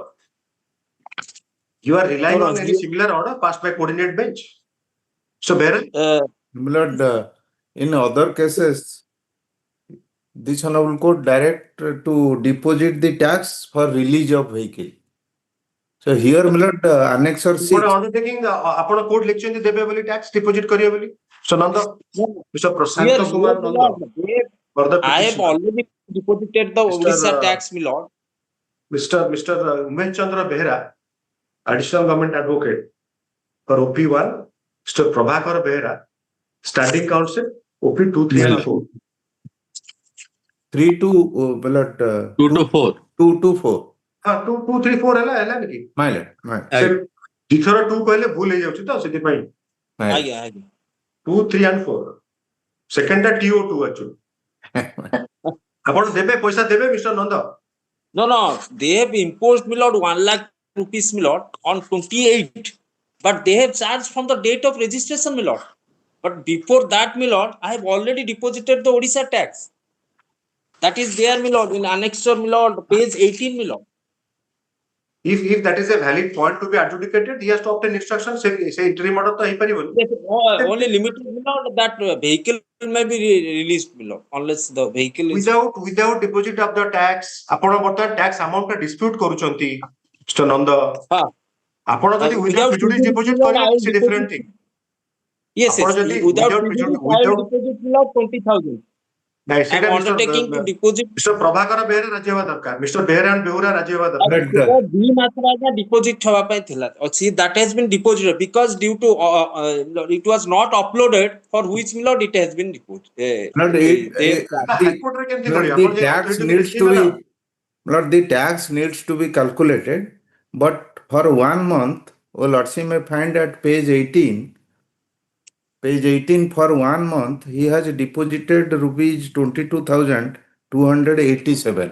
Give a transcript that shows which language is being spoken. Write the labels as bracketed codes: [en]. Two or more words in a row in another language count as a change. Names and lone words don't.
[en] You are relying on any similar order passed by coordinate bench. So, Milord, in other cases, this Honorable Court direct to deposit the tax for release of vehicle. So here, Milord, Annexure 6. undertaking, [or] ଆପଣ କୋର୍ଟ ଲେଖିଛନ୍ତି ଦେବେ ବୋଲି [en] tax deposit [or] କରିବେ ବୋଲି? [en] So, Nanda, Mr. Prashant Kumar Nanda. I have already deposited the Orissa tax, Milord. Mr. Umesh Chandra Behera, Additional Government Advocate for OP1, Mr. Prabhakar Behera, Standing Counsel, OP 2, 3 and 4. 3 to, Milord, 2 to 4. 2 to 4. [or] 2, 2, 3, 4 ହେଲା କି? [en] My lord. [or] ସେ ଦିଥର 2 କହିଲେ ଭୁଲ ହେଇଯାଉଛି ତ ସେଥିପାଇଁ। ଆଜ୍ଞା [en] 2, 3 and 4. Second ଟା TO2 actually. [or] ଆପଣ ଦେବେ ପଇସା ଦେବେ Mr. Nanda? [en] No, they have imposed, Milord, 1 lakh rupees, Milord, on 28. But they have charged from the date of registration, Milord. But before that, Milord, I have already deposited the Orissa tax. That is there, Milord, in annexure, Milord, page 18, Milord. If that is a valid point to be adjudicated, he has to obtain instruction. Say interim order to ହେଇପାରିବନି. Only limited, Milord, that vehicle may be released, Milord, unless the vehicle is without deposit of the tax. [or] ଆପଣ ବର୍ତ୍ତମାନ [en] tax amount [or] ଟା dispute କରୁଛନ୍ତି Mr. Nanda. ଆପଣ ଯଦି [en] without prejudice deposit [or] କରିବେ [en] it's a different thing. Yes, without prejudice, I will deposit, Milord, 20,000. I am undertaking to deposit. [or] Mr. Prabhakar Behera ରାଜି ହେବା ଦରକାର. Mr. Behera and Behura ରାଜି ହେବା ଦରକାର. 2 ମାସର ଆଜ୍ଞା deposit ହେବା ପାଇଁ ଥିଲା। [en] See, that has been deposited because due to it was not uploaded, for which, Milord, it has been deposited. The tax needs to be calculated, but for 1 month, Lordship may find at page 18 for 1 month, he has deposited rupees 22,287.